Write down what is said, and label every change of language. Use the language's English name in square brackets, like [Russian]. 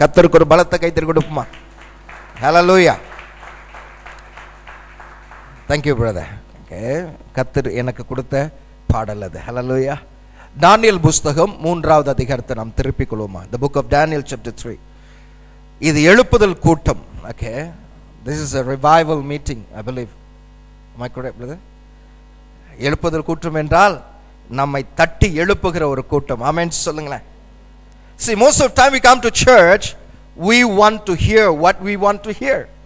[Tamil] கர்த்தருக்கு ஒரு பலத்த கைத்தறி கொடுப்போமா? ஹல்லேலூயா. [English] Thank you brother. Okay, [Tamil] கர்த்தர் எனக்கு கொடுத்த பாடல் அது. ஹல்லேலூயா. தானியேல் புத்தகம் 3வது அதிகாரத்தை நாம் திருப்பிக் கொள்வோமா? [English] The book of Daniel chapter 3. [Tamil] இது எழுப்புதல் கூட்டம். [English] Okay, this is a revival meeting I believe. Am I correct brother? [Tamil] எழுப்புதல் கூட்டம் என்றால் நம்மை தட்டி எழுப்புகிற ஒரு கூட்டம். ஆமென் சொல்லுங்களேன். [English] See, most of the time we come to church, we want to hear what we want to hear.